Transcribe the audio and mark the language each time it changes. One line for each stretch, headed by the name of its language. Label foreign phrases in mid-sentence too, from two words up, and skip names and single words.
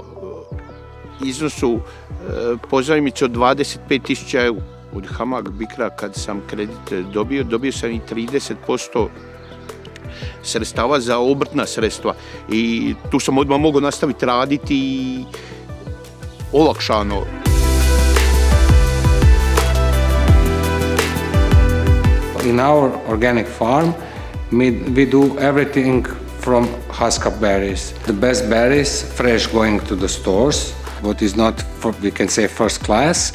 Croatian: Iznosu pozajmice od 25.000 eura. Od HAMAG BICRA kad sam kredit dobio sam i 30% sredstava za obrtna sredstva i tu sam odmah mogao nastaviti raditi i olakšano.
English: In our organic farm, we do everything from Haskap berries. The best berries, fresh, going to the stores, what is not, we can say, first class.